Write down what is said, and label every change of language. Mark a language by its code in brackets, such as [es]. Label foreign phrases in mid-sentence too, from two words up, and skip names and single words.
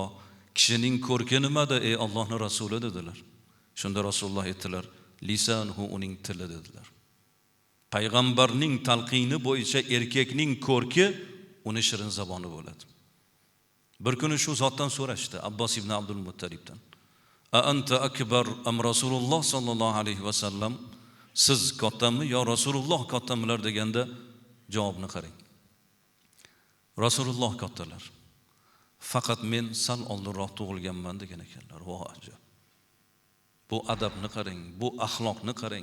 [uz] Kishining ko'rki nimada ey Allohning rasuli dedilar. Shunda Rasululloh aytdilar: "Lisanhu, uning tili" dedilar. Payg'ambarning talqini bo'yicha erkakning ko'rki uni shirin zaboni bo'ladi. Bir kuni shu zotdan so'rashdi Abbos ibn Abdul Muttalibdan: [ar] "أأنت أكبر أم رسول الله صلى الله عليه وسلم?" [uz] Siz kattami yo Rasululloh kattamilar deganda javobni qarang. Rasululloh kattalar. Faqat men sal oldinroq tug'ilganman degan ekanlar. Voh ajab. Bu adabni qarang, bu axloqni qarang.